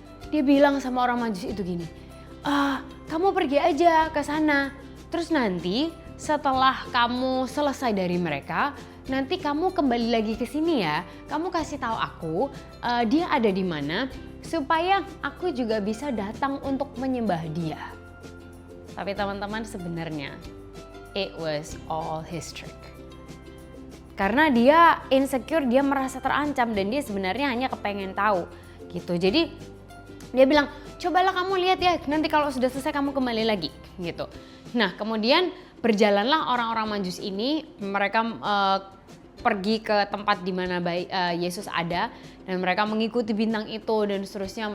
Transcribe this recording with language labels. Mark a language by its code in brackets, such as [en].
[id] Dia bilang sama orang Majus itu gini, kamu pergi aja ke sana. Terus nanti setelah kamu selesai dari mereka, nanti kamu kembali lagi ke sini ya. Kamu kasih tahu aku dia ada di mana supaya aku juga bisa datang untuk menyembah dia. Tapi teman-teman, sebenarnya [en] it was all his trick. [id] Karena dia insecure, dia merasa terancam dan dia sebenarnya hanya kepengen tahu gitu. Jadi dia bilang, cobalah kamu lihat ya, nanti kalau sudah selesai kamu kembali lagi gitu. Nah kemudian berjalanlah orang-orang Majus ini, mereka pergi ke tempat di mana Yesus ada dan mereka mengikuti bintang itu dan seterusnya.